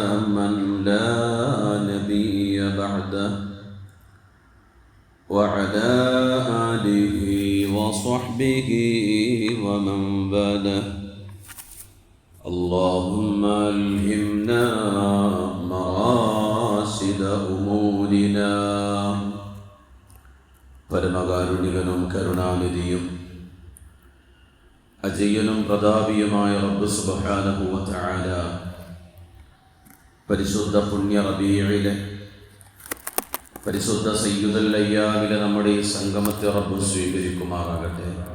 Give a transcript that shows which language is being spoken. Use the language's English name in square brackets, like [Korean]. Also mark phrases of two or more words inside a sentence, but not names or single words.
[Arabic] من لا نبي بعده وعلى آله وصحبه ومن والاه. اللهم ألهمنا مقاصد أمورنا. [Malayalam] പരമകാരുണികനും കരുണാനിധിയും അജയ്യനും പ്രതാപിയുമായ റബ്ബ് [Arabic] سبحانه وتعالى [Malayalam] പരിശുദ്ധ പുണ്യ റബീഇലെ പരിശുദ്ധ സയ്യിദുൽ അയ്യാമിലെ നമ്മുടെ ഈ സംഗമത്തെ റബ്ബ് സ്വീകരിക്കുമാറാകട്ടെ.